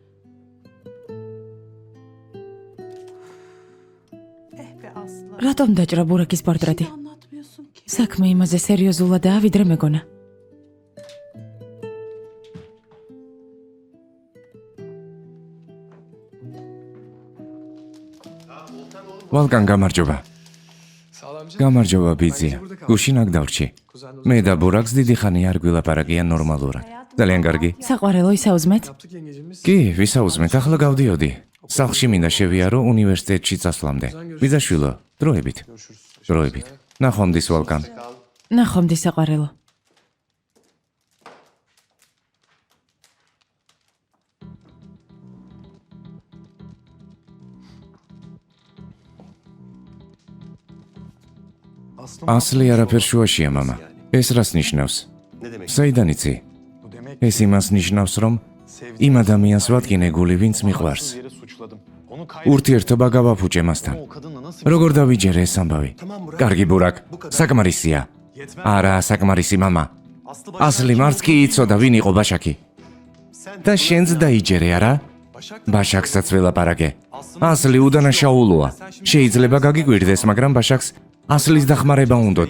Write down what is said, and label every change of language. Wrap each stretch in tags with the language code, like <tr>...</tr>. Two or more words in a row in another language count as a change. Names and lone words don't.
<tr>Eh be Aslı.</tr> <ka>რატომ დაჭრა ბურაკის პორტრეტი?</ka> <tr>Hiç anlatmıyorsun ki.</tr> <ka>საქმე იმაზე სერიოზულადაა, ვიდრე მეგონა. ვალკან გამარჯობა.</ka> <tr>Sağlamcı.</tr> <ka>გამარჯობა ბიძია. გუშინ აქ დავრჩი.</ka> <tr>Kuzen</tr> <ka>მე და ბურაკს დიდი ხანია არ გვილაპარაკია ნორმალურად. ძალიან კარგი. საყვარელო ისაუზმეთ?</ka> <tr>yaptık yengecimiz.</tr> <ka>კი, ვისაუზმეთ, ახლა გავდიოდი. სახლში მინდა შევიარო უნივერსიტეტში წასვლამდე. ბიძაშვილო, დროებით.</ka> <tr>Görüşürüz.</tr> <ka>დროებით. ნახვამდის ვალკან. ნახვამდის საყვარელო. ასლი არაფერ შუაშია, მამა. ეს რას ნიშნავს? საიდან იცი?</ka> <tr>Bu demek</tr> <ka>ეს იმას ნიშნავს, რომ იმ ადამიანს ვადგინე გული, ვინც მიყვარს.</ka> <tr>yere suçladım. Onu</tr> <ka>ურთიერთობა გავაფუჭე მასთან.</ka> <tr>o kadınla nasıl</tr> <ka>როგორ დავიჯერე ეს ამბავი? კარგი ბურაკ, საკმარისია. არა, საკმარისი მამა. ასლი მარც კი იცოდა ვინ იყო ბაშაკი. და შენც დაიჯერე, არა? ბაშაკსაც ველაპარაკე. ასლი უდანაშაულოა. შეიძლება გაგიკვირდეს, მაგრამ ბაშაკს ასლის დახმარება უნდოდა.</ka>